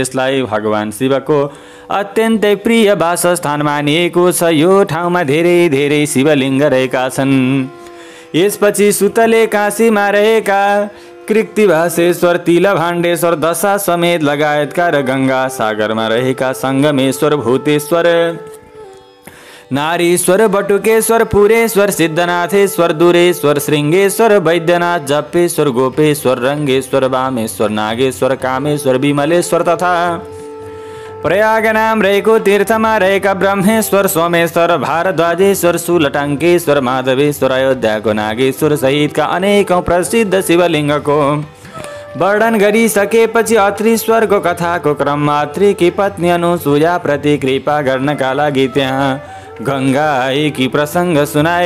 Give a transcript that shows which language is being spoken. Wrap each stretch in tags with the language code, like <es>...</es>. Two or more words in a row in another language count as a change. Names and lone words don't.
<ne>यसलाई भगवान शिवको अत्यन्तै प्रिय वासस्थान मानिएको छ। यो ठाउँमा धेरै धेरै शिवलिङ्ग रहेका छन्। यसपछि सुतले काशीमा रहेका कृत्तिभासेश्वर, तिलभाण्डेश्वर, दशाश्वमेध लगायतका र गङ्गा सागरमा रहेका सङ्गमेश्वर, भूतेश्वर, नारीश्वर बटुकेश्वर पुरेश्वर सिद्धनाथेश्वर दुरेश्वर श्रृंगेश्वर वैद्यनाथ जपेश्वर गोपेश्वर रंगेश्वर वामेश्वर नागेश्वर कामेश्वर विमलेश्वर तथा प्रयाग नाम रहेको तीर्थमा रहेका ब्रह्मेश्वर सोमेश्वर भारद्वाजेश्वर शूलटङ्केश्वर माधवेश्वर अयोध्याको नागेश्वर सहितका अनेकौं प्रसिद्ध शिवलिङ्गको वर्णन गरिसकेपछि अत्रीश्वरको कथाको क्रममा अत्रीकी पत्नी अनुसुया प्रति कृपा गर्नका लागि त्यहाँ गङ्गा आएकी प्रसङ्ग सुनाए।</ne>